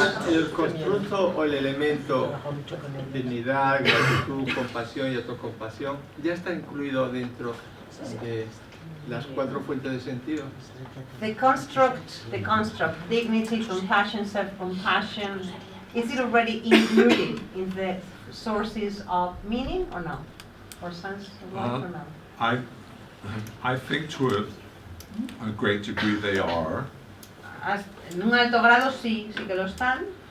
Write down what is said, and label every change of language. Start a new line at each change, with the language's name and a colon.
Spanish: El constructo o el elemento dignidad, gratitud, compasión y autocompasión ya está incluido dentro de las 4 fuentes de sentido.
English: the construct, dignity, compassion, self-compassion, is it already included in the sources of meaning or no? Or sense of life or no? I think to a great degree they are.
Spanish: En un alto grado sí que lo están.